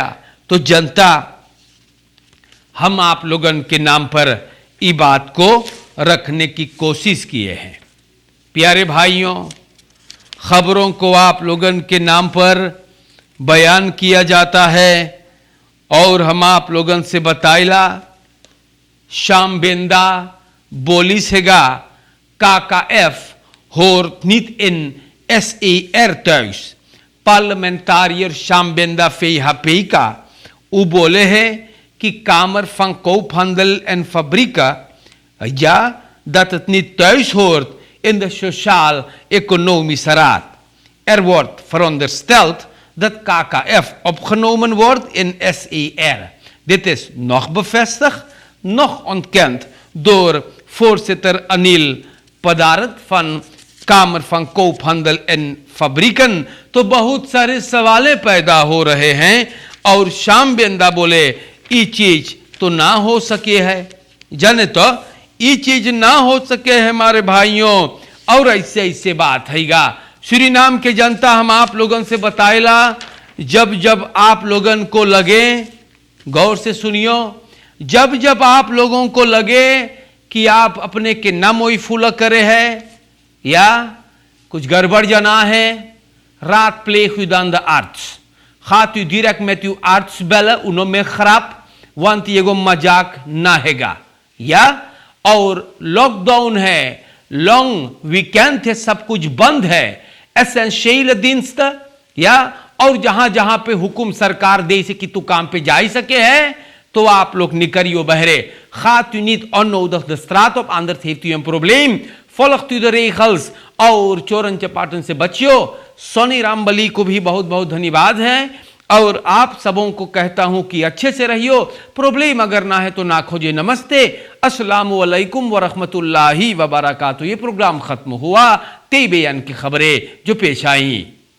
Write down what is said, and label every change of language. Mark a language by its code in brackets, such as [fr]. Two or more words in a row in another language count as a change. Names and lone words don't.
[hns] तो जनता हम आप लोगन के नाम पर इस बात को रखने की कोशिश किए हैं। प्यारे भाइयों, खबरों को आप लोगन के नाम पर बयान किया जाता है और हम आप लोगन से बताइला Shambenda Bolisega [nl] KKF hoort niet in SER thuis. Parlementariër Shambenda VHPK u [hns] बोले है कि [nl] Kamer van Koophandel en Fabrieken, ja, dat het niet thuis hoort in de Sociaal-Economische Raad. Er wordt verondersteld dat KKF opgenomen wordt in SER. Dit is nog bevestigd, nog ontkend door voorzitter Anil Padarat van कामर फन कोपhandel एंड फैब्रिकन। [hns] तो बहुत सारे सवाले पैदा हो रहे हैं और शामबेंदा बोले ये चीज तो ना हो सके है, जाने तो ये चीज ना हो सके है हमारे भाइयों। और ऐसे ऐसे बात हैगा। सूरीनाम के जनता हम आप लोगों से बताएला, जब जब आप लोगों को लगे, गौर से सुनियो, जब जब आप लोगों को लगे कि आप अपने के नमोई फूला करे है या कुछ गड़बड़ जना है, [nl] raad pleeg u dan de arts. Gaat u direct met uw arts bellen, [hns] uno में खराब, [nl] want [hns] ये गो मजाक ना हैगा। या और लॉकडाउन है, लॉन्ग वीकेंड है, सब कुछ बंद है, एसेंशियल दिनस्त, या और जहां जहां पे हुकुम सरकार दे से कि तू काम पे जा ही सके है, तो तो आप लोग निकरियो बहरे [nl] gaat u niet onnodig de straat op, anders heeft u een probleem. volgt u de regels [hns] और चोरन चपाटन से बचियो। सोनी रामबली को भी बहुत बहुत धन्यवाद है और आप सबों को कहता हूं कि अच्छे से रहियो, प्रॉब्लम अगर ना है तो ना खोजे। नमस्ते, [ar] السلام عليكم و رحمة الله و بركاته. [hns] ये प्रोग्राम खत्म हुआ, तेबेयन की खबरें जो पेश आई।